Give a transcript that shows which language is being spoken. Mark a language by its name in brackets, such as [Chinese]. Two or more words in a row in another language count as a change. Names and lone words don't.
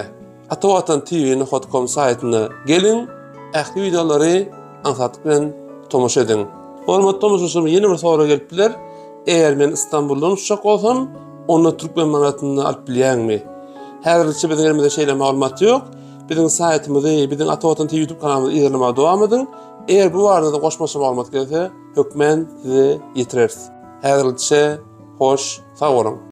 [Turkmen] atawatantv.com saytyna gelin, ähli videolary ansatlyk bilen tomoşa edin. Hormatly tomoşaçylar, ýene bir sowra gelipdiler. Eğer men İstanbuldan uçak bolsam, onda Türkmen manatyny alyp bilýärmi? Häzirçe biziň elimizde şeýle maglumat ýok. Biziň saytymyzy, biziň Atawatan TV YouTube kanalymyzy izlemege dowam edin. Eğer bu arada da goşmaça maglumat gelse, hökmen size ýetireriz. Häzirçe hoş, sag bolun.